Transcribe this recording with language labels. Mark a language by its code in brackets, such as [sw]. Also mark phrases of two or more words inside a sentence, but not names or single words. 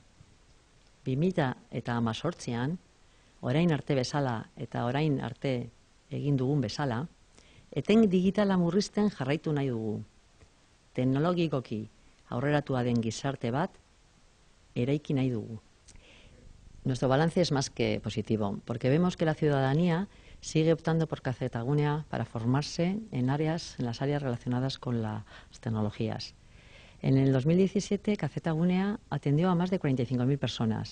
[eu] 2018an, orain arte bezala eta orain arte egin dugun bezala, eten digitala murrizten jarraitu nahi dugu. Teknologikoki aurreratua den gizarte bat eraiki nahi dugu. [es] Nuestro balance es más que positivo, porque vemos que la ciudadanía sigue optando por Kazetagunea para formarse en las áreas relacionadas con las tecnologías. En el 2017, Kazetagunea atendió a más de 45.000 personas.